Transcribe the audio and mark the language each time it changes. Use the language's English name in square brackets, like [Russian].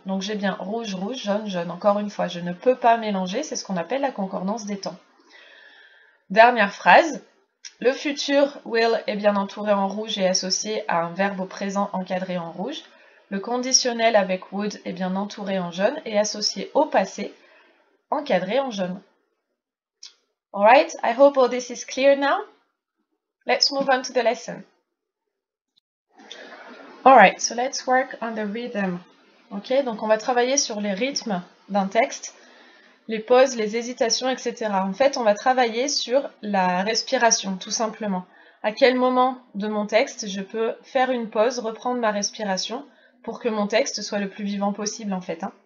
[French] Donc j'ai bien rouge, rouge, jaune, jaune. Encore une fois, je ne peux pas mélanger, c'est ce qu'on appelle la concordance des temps. Dernière phrase. Le futur will est bien entouré en rouge et associé à un verbe au présent encadré en rouge. Le conditionnel avec would est bien entouré en jaune et associé au passé encadré en jaune. [English] Alright, I hope all this is clear now. Let's move on to the lesson. Alright, so let's work on the rhythm. [French] Ok, donc on va travailler sur les rythmes d'un texte, les pauses, les hésitations, etc. En fait, on va travailler sur la respiration, tout simplement. À quel moment de mon texte je peux faire une pause, reprendre ma respiration pour que mon texte soit le plus vivant possible, en fait.